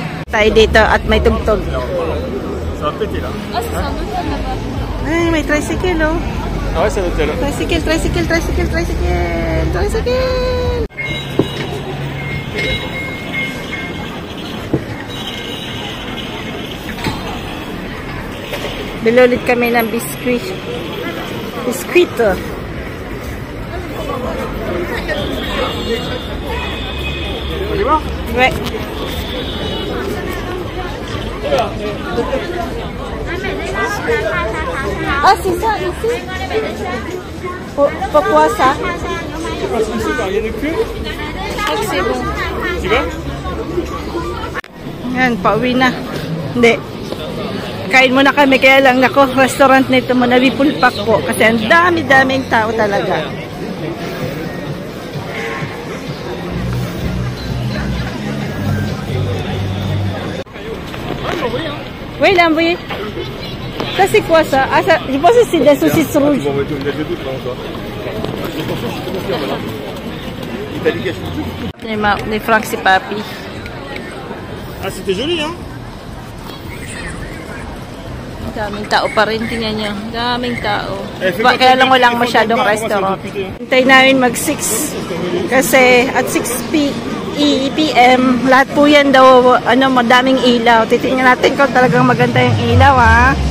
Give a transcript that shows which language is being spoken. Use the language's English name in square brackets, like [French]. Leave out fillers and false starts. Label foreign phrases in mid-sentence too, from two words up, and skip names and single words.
[Filipino] Tayo dito at may tugtog. [French] Ça va péter là. Ah, c'est un hôtel là-bas. [Filipino] Ay, may tricycle, oh. [French] Ah ouais, c'est un hôtel. [Filipino] Tricycle, tricycle, tricycle, tricycle, tricycle. Bilulit kami ng biskuit. Biskuit, oh. [French] On y va? Ouais. Ah, c'est ça, ici? Pourquoi ça? Parce qu'ici, il n'y en a plus. C'est bon. Tu vas? [Filipino] Yan, pauwi na. Hindi. Kain muna kami, kaya lang nako, restaurant nito mo, nabipulpak po. Kasi ang dami-daming tao talaga. [French] Oui, là, oui. Ça, c'est quoi ça? Ah, ça, je pense que c'est des saucisses rouges. Ils vont mettre une lettre de doute là encore. Attention, je te confirme là. Italie cache. [Filipino] Ni Frank si Papi. [French] Ah, c'était joli, hein? [Filipino] Daming tao pa rin, tingnan nyo. Daming tao. Kaya lang walang masyadong restaurant. Hintay namin mag 6. Kasi [English] at 6 p.m. [Filipino] lahat po yan daw, ano, madaming ilaw. Titingnan natin kung talagang maganda yung ilaw, ha.